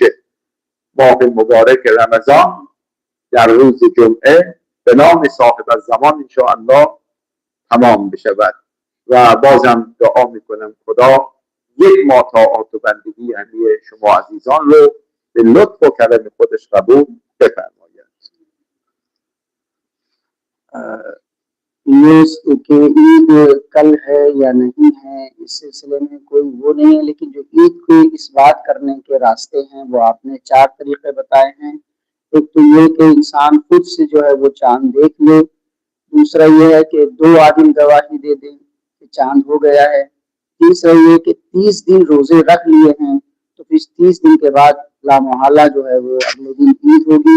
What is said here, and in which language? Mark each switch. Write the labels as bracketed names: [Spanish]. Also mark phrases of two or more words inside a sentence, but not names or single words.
[Persian] ماه مبارک رمضان در روز جمعه به نام صاحب الزمان انشاءالله تمام بشود. و بازم دعا میکنم خدا یک ماه طاعات و بندگی همه شما عزیزان رو به لطف و کرم خودش قبول بفرماید. [Urdu] یہ کہ عید کل ہے یا نہیں ہے اس سلسلے میں کوئی وہ نہیں ہے، لیکن جو عید کو اس بات کرنے کے راستے ہیں وہ آپ نے 4 طریقے بتائے ہیں. ایک تو یہ کہ انسان خود سے جو ہے وہ چاند دیکھ لے، دوسرا یہ ہے کہ 2 آدمی گواہی دے دیں کہ چاند ہو گیا ہے، تیسرا یہ کہ 30 دن روزے رکھ لیے ہیں تو پھر 30 دن کے بعد لامحالہ جو ہے وہ اگلے دن عید ہوگی.